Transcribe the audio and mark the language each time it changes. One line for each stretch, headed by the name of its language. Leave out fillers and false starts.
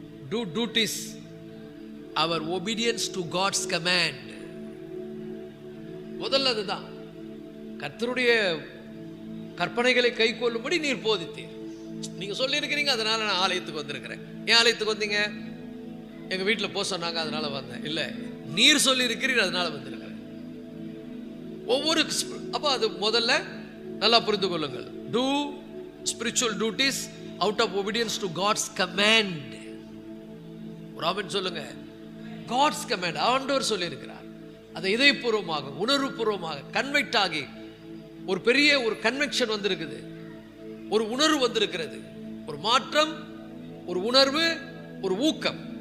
English: do duties, our obedience to God's command.
Tamil: முதல்ல அதுதான், கர்த்தருடைய கற்பனைகளை கை கொள்ளும்படி நீர் போதித்தீர். நீங்க சொல்லி இருக்கிறீங்க, அதனால நான் ஆலயத்துக்கு வந்திருக்கிறேன். ஏன் ஆலயத்துக்கு வந்தீங்க? எங்க வீட்டில் போக சொன்னாங்க, அதனால வந்தேன். இல்லை, நீர் சொல்லி இருக்கிறீர், அதனால வந்திருக்கிறேன். ஒவ்வொரு அப்போ அது முதல்ல நல்லா புரிந்து கொள்ளுங்கள்.
English: do spiritual duties out of obedience to God's command.
Tamil: Raman சொல்லுங்க,
English: God's command,
Tamil: ஆண்டவர் சொல்லி இருக்கிறார். அதை இதயபூர்வமாக, உணர்வுபூர்வமாக கன்வெக்ட் ஆகி ஒரு பெரிய ஒரு கன்வெக்ஷன் வந்திருக்குது, ஒரு உணர்வு வந்திருக்கிறது, ஒரு மாற்றம், ஒரு உணர்வு, ஒரு ஊக்கம்.